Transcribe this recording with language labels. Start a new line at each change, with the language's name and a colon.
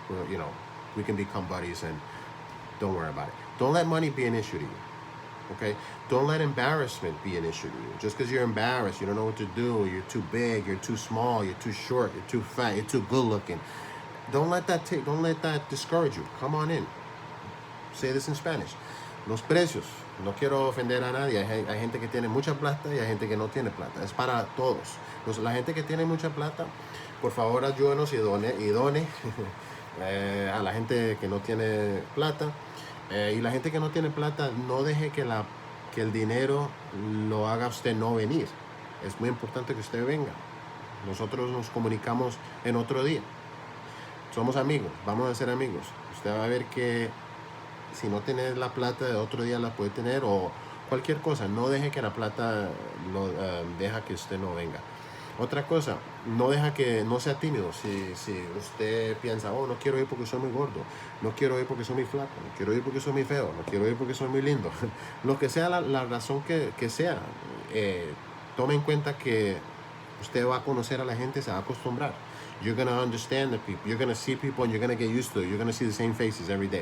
English: You know, we can become buddies, and don't worry about it. Don't let money be an issue to you, okay? Don't let embarrassment be an issue to you. Just because you're embarrassed, you don't know what to do, you're too big, you're too small, you're too short, you're too fat, you're too good looking. Don't let that discourage you. Come on in. Say this in Spanish.
Spanish: Los precios. No quiero ofender a nadie. Hay gente que tiene mucha plata y hay gente que no tiene plata. Es para todos. La gente que tiene mucha plata, por favor ayúdenos y done a la gente que no tiene plata. Y la gente que no tiene plata, no deje que el dinero lo haga usted no venir. Es muy importante que usted venga. Nosotros nos comunicamos en otro día. Somos amigos, vamos a ser amigos. Usted va a ver que si no tiene la plata, de otro día la puede tener, o cualquier cosa. No deje que la plata deja que usted no venga. Otra cosa, no sea tímido. Si usted piensa, oh, no quiero ir porque soy muy gordo, no quiero ir porque soy muy flaco, no quiero ir porque soy muy feo, no quiero ir porque soy muy lindo, lo que sea la razón que sea, tome en cuenta que usted va a conocer a la gente, se va a acostumbrar.
English: You're going to understand the people. You're going to see people and you're going to get used to it. You're going to see the same faces every day.